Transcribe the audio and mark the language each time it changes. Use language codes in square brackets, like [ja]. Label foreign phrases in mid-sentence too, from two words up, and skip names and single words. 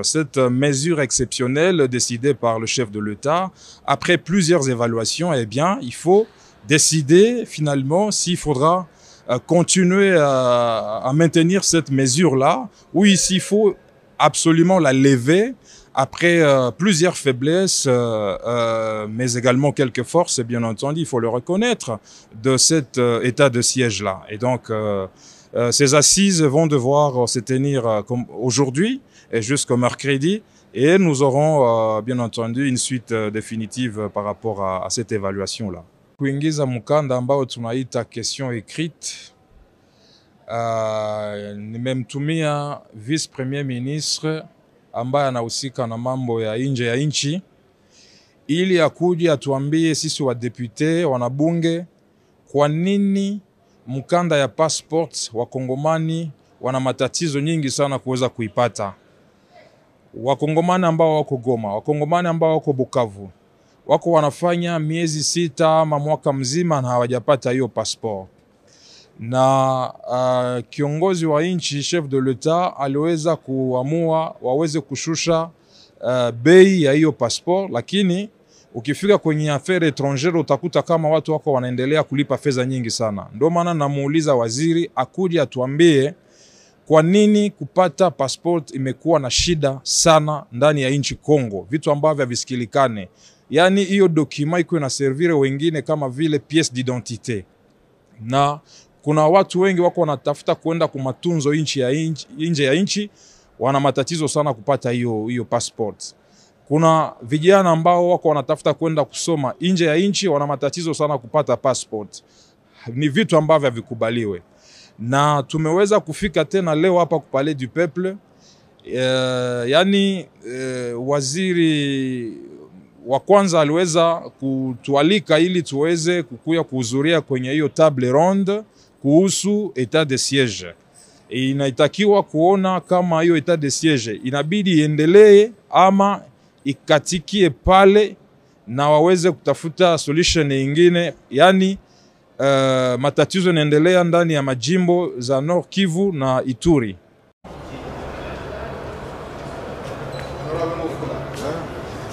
[fr] Cette mesure exceptionnelle décidée par le chef de l'État, après plusieurs évaluations, eh bien, il faut décider finalement s'il faudra continuer à maintenir cette mesure-là, ou s'il faut absolument la lever après plusieurs faiblesses, mais également quelques forces, bien entendu, il faut le reconnaître, de cet état de siège-là. Et donc, ces assises vont devoir se tenir comme aujourd'hui et jusqu'au mercredi, et nous aurons bien entendu une suite définitive par rapport à cette évaluation-là. [sw] Kuingiza mkanda ambao tunaita [fr] question écrite, [sw] nimemtumia [fr] vice premier ministre [sw] ambaye anahusika na mambo ya nje ya nchi ili akuje atuambie sisi wadepute wanabunge kwa nini mkanda ya passport wakongomani wana matatizo nyingi sana kuweza kuipata. Wakongomani ambao wako Goma, wakongomani ambao wako Bukavu, wako wanafanya miezi 6 ama mwaka mzima na hawajapata hiyo passport. Na kiongozi wa nchi, [fr] chef de l'État, [sw] aliweza kuamua waweze kushusha bei ya hiyo passport, lakini ukifika kwenye [fr] affaires étrangères [sw] utakuta kama watu wako wanaendelea kulipa fedha nyingi sana. Ndio maana namuuliza waziri akuje atuambie kwa nini kupata passport imekuwa na shida sana ndani ya nchi Kongo, vitu ambavyo havisikilikane. Yani hiyo document iko na servire wengine kama vile [fr] pièce d'identité. [sw] Na kuna watu wengi wako wanatafuta kwenda kumatunzo nje ya nchi, wana matatizo sana kupata hiyo passport. Kuna vijana ambao wako wanatafuta kwenda kusoma nje ya nchi, wana matatizo sana kupata passport. Ni vitu ambavyo havikubaliwe. Na tumeweza kufika tena leo hapa ku Palais du Peuple. Waziri wa kwanza aliweza kutualika ili tuweze kukuya kuhudhuria kwenye hiyo [fr] table ronde [sw] kuhusu [fr] etat de siège. [sw] Inaitakiwa kuona kama hiyo [fr] etat de siège [sw] inabidi iendelee ama ikatikie pale na waweze kutafuta solution nyingine. Yani matatizo yanaendelea ndani ya majimbo za Nord Kivu na Ituri.